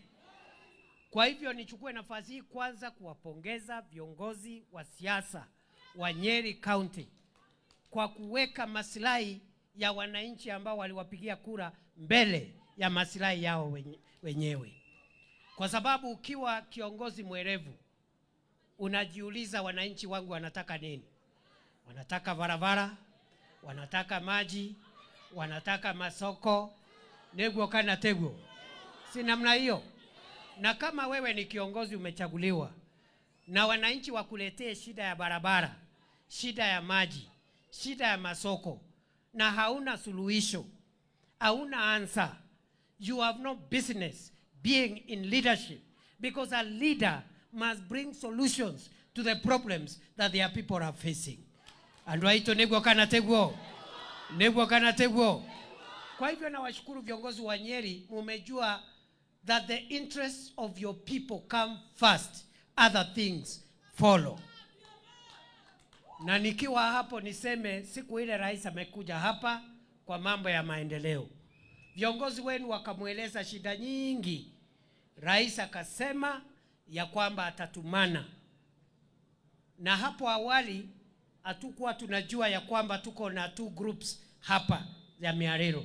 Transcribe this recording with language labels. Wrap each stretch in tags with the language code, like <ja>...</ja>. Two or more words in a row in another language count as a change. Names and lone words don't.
<sw>Kwa hivyo nichukue nafasi hii kwanza kuwapongeza viongozi wa siasa wa Nyeri County kwa kuweka maslahi ya wananchi ambao waliwapigia kura mbele ya maslahi yao wenyewe. Kwa sababu ukiwa kiongozi mwerevu, unajiuliza wananchi wangu wanataka nini? wanataka barabara, wanataka maji, wanataka masoko,</sw> <ki>neguo kana teguo.</ki> <sw>Si namna hiyo? Na kama wewe ni kiongozi umechaguliwa na wananchi wakuletee shida ya barabara, shida ya maji, shida ya masoko, na hauna suluhisho, hauna answer,</sw> <en>you have no business being in leadership, because a leader must bring solutions to the problems that their people are facing.</en> <ki>And waito neguo kana teguo. Neguo kana teguo.</ki> <sw>Kwa hivyo na washukuru viongozi wa Nyeri, mumejua</sw> <en>that the interests of your people come first, other things follow.</en> <sw>Na nikiwa hapo niseme siku ile rais amekuja hapa kwa mambo ya maendeleo, viongozi wenu wakamueleza shida nyingi. Rais akasema ya kwamba atatumana. Na hapo awali hatukuwa tunajua ya kwamba tuko na 2 groups hapa ya Miarero.</sw>